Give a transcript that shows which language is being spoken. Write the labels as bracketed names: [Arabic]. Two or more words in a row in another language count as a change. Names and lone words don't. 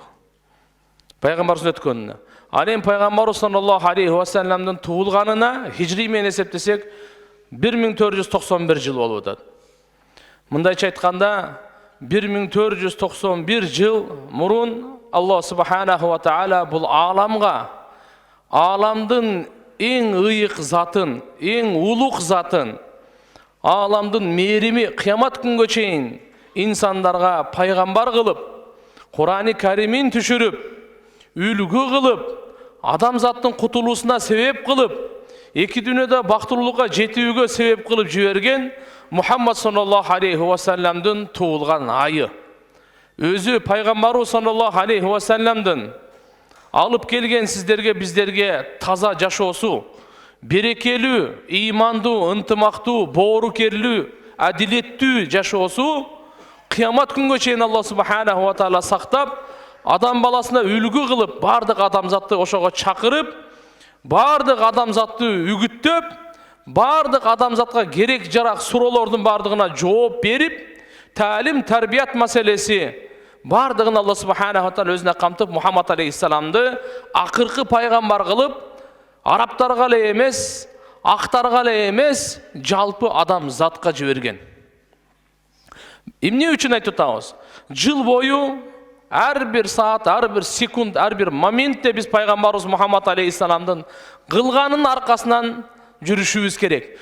[Kyrgyz] Пайгамбарыбыз өткөнүнө. Анын пайгамбарыбыз [Arabic] صلى الله عليه وسلم [Kyrgyz] туулганына хижри менен эсептесек 1491 жыл болуп атат. Мындайча айтканда 1491 жыл мурун Аллах субханаху ва таала бул ааламга, ааламдын эң ыйык затын, эң улук затын, ааламдын мээрими кыямат күнгө чейин инсандарга пайгамбар кылып, Кур'ан-ы Каримин түшүрүп, үлгү кылып, адамзаттын кутулуусуна себеп кылып, эки дүйнөдө бактылуулукка жетүүгө себеп кылып жиберген Мухаммад [Arabic] صلى الله عليه وسلم [Kyrgyz] туулган айы. Өзү пайгамбарыбыз [Arabic] صلى الله عليه وسلم [Kyrgyz] алып келген сиздерге, биздерге таза жашоосу, берекелүү, ыймандуу, ынтымактуу, боорукерлүү, адилеттүү жашоосу кыямат күнгө чейин Аллах субханаху ва таала сактап, адам баласына үлгү кылып, бардык адамзатты ошого чакырып, бардык адамзатты үгүттөп, бардык адамзатка керек жарак суроолордун бардыгына жооп берип, таалим, тарбият маселеси бардыгын Аллах субханаху ва таала өзүнө камтып, Мухаммад алейхиссаламды акыркы пайгамбар кылып, арабтарга эле эмес, актарга эле эмес, жалпы адамзатка жиберген. Эмне үчүн айтып атабыз? Жыл бою ар бир саат, ар бир секунд, ар бир моментте биз пайгамбарыбыз Мухаммад алейхиссаламдын кылганынын аркасынан жүрүшүбүз керек.